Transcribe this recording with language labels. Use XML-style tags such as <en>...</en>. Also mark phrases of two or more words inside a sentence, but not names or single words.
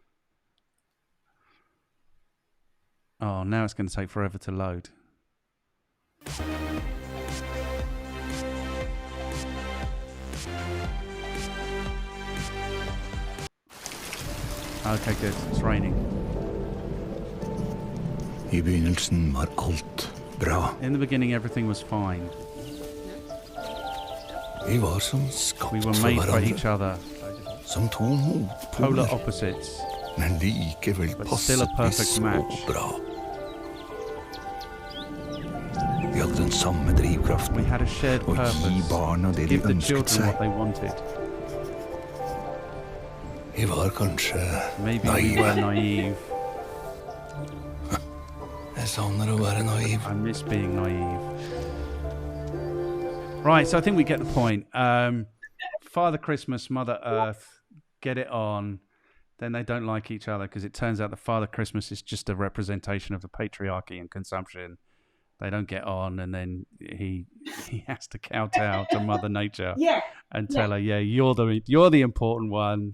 <en>Oh, now it's going to take forever to load. Okay, good. It's raining.</en> <no>I begynnelsen var alt bra.</no> <en>In the beginning, everything was fine.</en> <no>Vi var som skapt</no> <en>We were</en> <no>for</no> <en>made for each</en> <no>hverandre.</no> <en>other.</en> <no>Som to</no> <en>Polar</en> <no>motpoler.</no> <en>opposites.</en> <no>Men likevel</no> <en>But</en> <no>passet</no> <en>still a</en> <no>vi</no> <en>perfect</en> <no>så</no> <en>match.</en> <no>bra. Vi hadde den samme drivkraften.</no> <en>We had a shared</en> <no>Å gi</no> <en>purpose.</en> <no>barna det de</no> <en>Give the</en> <no>ønsket</no> <en>children what</en> <no>seg.</no> <en>they wanted.</en> <no>Vi var kanskje</no> <en>Maybe we were</en> <no>naive.</no> <en>naive.</en> <no>Jeg savner å være naiv.</no> <en>I miss being naive. Right, so I think we get the point. Father Christmas, Mother Earth, get it on. Then they don't like each other because it turns out that Father Christmas is just a representation of the patriarchy and consumption. They don't get on, and then he has to kowtow to Mother Nature and tell her, "Yeah, you're the important one.</en>